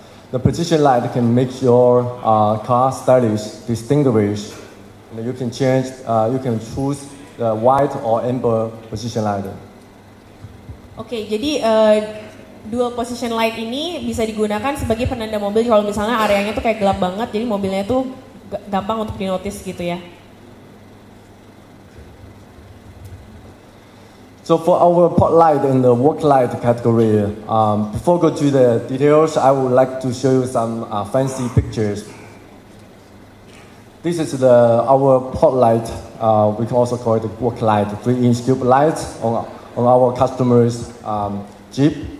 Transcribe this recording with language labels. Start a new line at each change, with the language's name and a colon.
English: the position light can make your car stylish, distinguish, and you can change, you can choose the white or amber position light.
Indonesian: Oke, jadi dual position light ini bisa digunakan sebagai penanda mobil kalau misalnya areanya tuh kayak gelap banget, jadi mobilnya tuh gampang untuk di-notice gitu ya.
English: So for our pot light and the work light category, before go to the details, I would like to show you some fancy pictures. This is our pot light. We can also call it the work light, 3-inch tube light on our customers' Jeep.